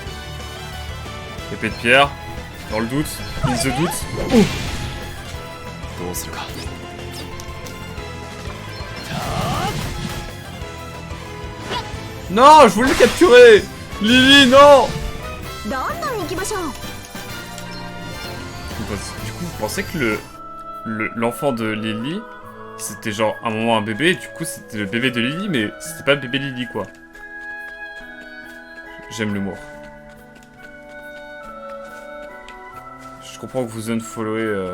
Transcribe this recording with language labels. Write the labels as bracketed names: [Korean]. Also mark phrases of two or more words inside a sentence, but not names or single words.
[French] Épée de pierre, dans le doute, [English] in the doute. [Japanese] どうするか。 [French] Non, je voulais le capturer. Lily, non. [Japanese] どんどん行きましょう。 [French] Du coup, vous pensez que l'enfant de Lily, c'était genre à un moment un bébé, et du coup c'était le bébé de Lily, mais c'était pas le bébé Lily, quoi. J'aime l'humour. Je comprends que vous unfollowez...